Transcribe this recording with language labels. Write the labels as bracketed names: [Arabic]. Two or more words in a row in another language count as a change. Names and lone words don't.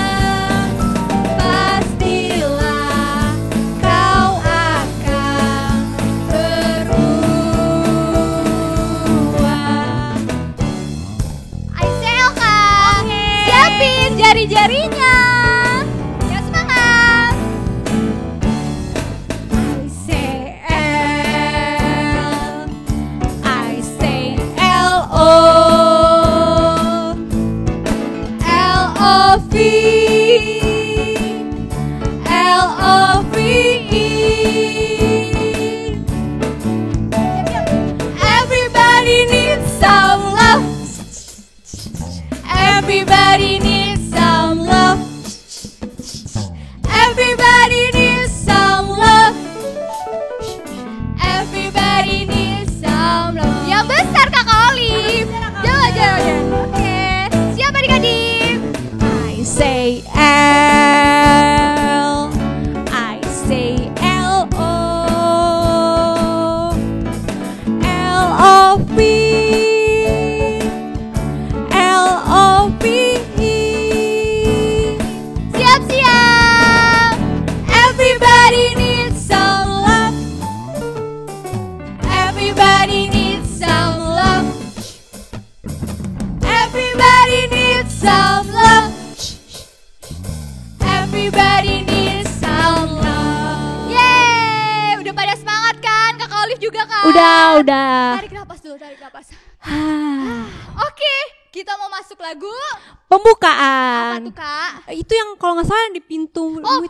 [Indonesian] Pastilah kau akan berbuah. Ayo Kak, siapin jari-jarinya. Ya semangat. [English] I say L-O, L-O-V-E, L-O-V-E. Everybody needs some love. Everybody needs some love. Everybody needs some love. Everybody needs some love. [Indonesian] Yang besar Kakak Olive. Jangan. Oke. Siap adik-adik? [English] I say L, I say L-O, L-O-V, L-O-V-E. [Indonesian] Siap-siap. [English] Everybody needs some love. Everybody needs some love. Everybody needs some love. Everybody needs some love. [Indonesian] Yeay, udah pada semangat kan? Kakak Olive juga kan? Udah. Tarik napas dulu, tarik napas. Oke, kita mau masuk lagu. Apa Pembukaan. tuh Kak? Itu yang kalau nggak salah di pintu Oh, itu.